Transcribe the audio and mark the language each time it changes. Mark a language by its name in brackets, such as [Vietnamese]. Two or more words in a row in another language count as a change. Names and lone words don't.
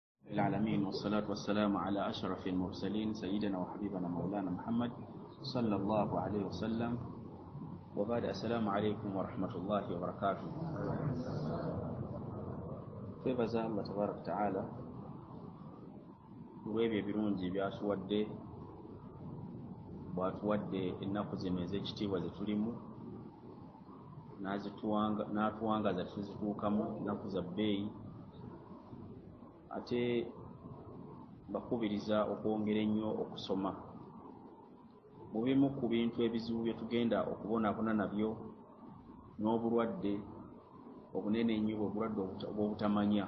[Arabic] العالمين والصلاة والسلام على أشرف المرسلين سيدنا وحبيبنا مولانا محمد صلى الله عليه وسلم وبعد السلام عليكم ورحمة الله وبركاته. [Ganda] twebaza Allah [Arabic] تبارك وتعالى [Ganda] olw'ebyo ebirungi byatuwadde bwatuwadde ennaku zino ez'ekitiibwa ze tulimu n'atuwangaza tuzituukamu ennaku za bbeeyi ate bakubiriza okwongera ennyo okusoma mu bimu ku bintu ebizibu bye tugenda okubonaabona nabyo n'obulwadde obunene ennyo obulwadde obw'obutamanya.